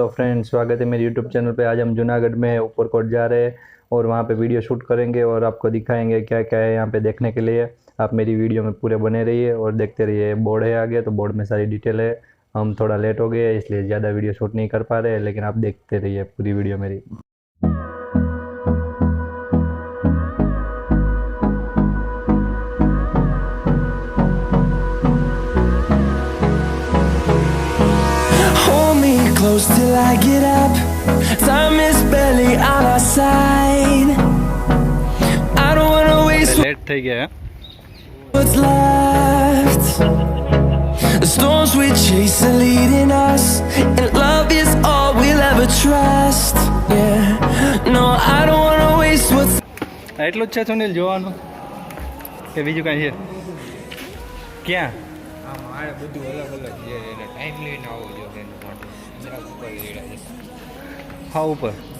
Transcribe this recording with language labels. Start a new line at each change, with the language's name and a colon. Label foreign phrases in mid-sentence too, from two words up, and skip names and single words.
Hindi: फ्रेंड्स, स्वागत है मेरे
English: YouTube channel
Hindi: पे। आज हम जूनागढ़ में ऊपरकोट जा रहे हैं और वहाँ पे
English: video shoot
Hindi: करेंगे और आपको दिखाएंगे क्या क्या है यहाँ पे देखने के लिए। आप मेरी वीडियो में पूरे बने रहिए और देखते रहिए। बोर्ड है आगे, तो बोर्ड में सारी डिटेल है। हम थोड़ा लेट हो गए इसलिए ज़्यादा
English: video shoot
Hindi: नहीं कर पा रहे, लेकिन आप देखते रहिए पूरी वीडियो मेरी।
English: Close till I get up. Time is barely on our side. I don't wanna waste
Gujarati: लेट થઈ ગયા
English: what's left. The storms we chase are leading us, and love is all we'll ever trust. Yeah, no, I don't wanna waste what's.
Gujarati: એટલું જ છે સુનિલ જોવાનું કે બીજું કાંઈ છે? ક્યાં મારે બધું અલગ અલગ છે એટલે ટાઈમ લઈને આવવો જોઈએ એના માટે ઉપર હા ઉપર